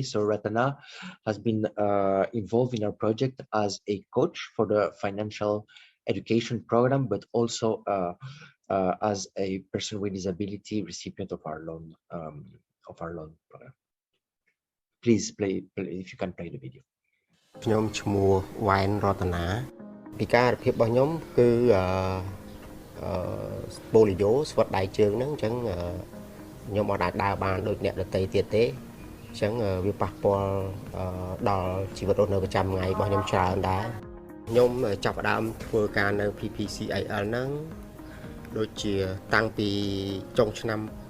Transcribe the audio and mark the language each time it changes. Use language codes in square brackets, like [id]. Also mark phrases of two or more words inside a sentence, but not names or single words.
[en] So Ratana has been involved in our project as a coach for the financial education program, but also as a person with disability recipient of our loan program. Please play if you can play the video. [km] ខ្ញុំឈ្មោះវ៉ែនរតនាពិការភាពរបស់ខ្ញុំគឺបូលីយ៉ូស្វិតដៃជើងហ្នឹងអញ្ចឹងខ្ញុំអត់អាចដើរបានដូចអ្នកដទៃទៀតទេអញ្ចឹងវាប៉ះពាល់ដល់ជីវិតរស់នៅប្រចាំថ្ងៃរបស់ខ្ញុំច្រើនដែរខ្ញុំចាប់ផ្ដើមធ្វើការនៅ PPCIL ហ្នឹងដូចជាតាំងពីចុងឆ្នាំ